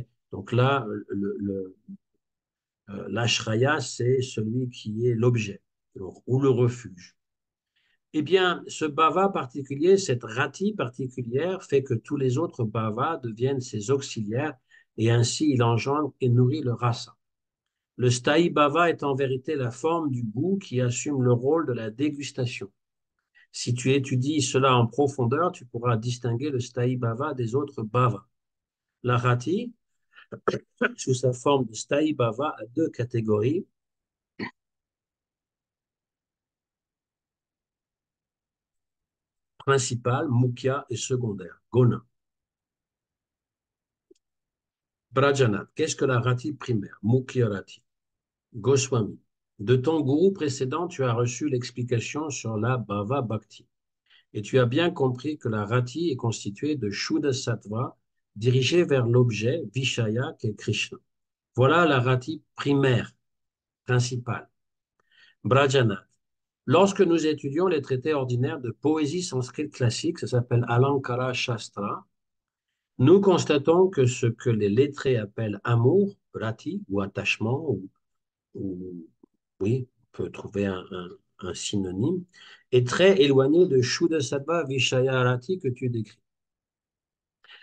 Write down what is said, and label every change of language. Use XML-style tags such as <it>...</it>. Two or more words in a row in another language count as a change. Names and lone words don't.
<fr>Donc là, l'ashraya, c'est celui qui est l'objet ou le refuge. Eh bien, ce bhava particulier, cette rati particulière, fait que tous les autres bhavas deviennent ses auxiliaires et ainsi il engendre et nourrit le rasa. Le</fr> <sa>स्थायी भाव</sa> <fr>est en vérité la forme du goût qui assume le rôle de la dégustation. Si tu étudies cela en profondeur, tu pourras distinguer le</fr> <sa>स्थायी भाव</sa> <fr>des autres bhavas. La rati, sous sa forme de</fr> <sa>स्थायी भाव,</sa> <fr>a deux catégories, principale, mukhya et secondaire, gona. Brajanath, qu'est-ce que la rati primaire?</fr> <sa>मुख्य रति. Goswami,</sa> <fr>de ton gourou précédent, tu as reçu l'explication sur la</fr> <sa>भाव भक्ति.</sa> <fr>Et tu as bien compris que la rati est constituée de</fr> <sa>शुद्ध सत्त्व</sa> <fr>dirigée vers l'objet Vishaya qui est Krishna. Voilà la rati primaire, principale. Brajanath. Lorsque nous étudions les traités ordinaires de poésie sanskrite classique, ça s'appelle</fr> <sa>अलङ्कार शास्त्र,</sa> <fr>nous constatons que ce que les lettrés appellent amour, rati, ou attachement, ou oui, on peut trouver un synonyme, est très éloigné de</fr> <sa>शुद्ध सत्त्व विषय रति</sa> <fr>que tu décris.</fr>